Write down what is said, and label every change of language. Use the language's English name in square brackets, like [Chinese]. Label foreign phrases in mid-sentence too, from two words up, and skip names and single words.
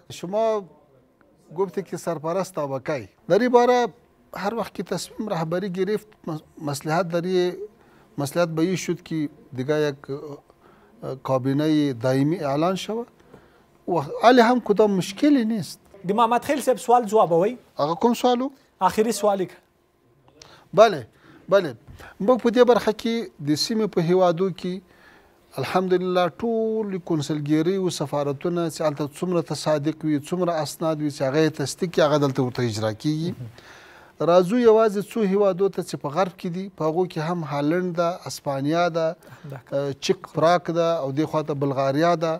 [Persian] شما گفتی که سرپرست طبقه در این باره هر وقت که تصمیم رهبری گرفت، مصلحت به این شد که دیگه یک کابینه دائمی اعلان شود و علی هم کدام مشکلی نیست. [Pashto] دی محمد خیل صاحب سوال جوابوي. هغه کوم سوالو؟ [Persian] آخري سوالی که [Pashto] بله موږ په دې برخه کې د سیمې په هیوادو کې الحمدلله ټول کنسلګری او سفارتونه چې هلته څومره تصادق وي، څومره اسناد وي چې هغه یې تصدیق کړي، هغه دلته ورته اجرا کیږي. راځو یوازې څو هیوادو ته چې په غرب کې دي، په هغو کې هم هالند ده، اسپانیا ده، چک پراک ده او دې خواته بلغاریا ده.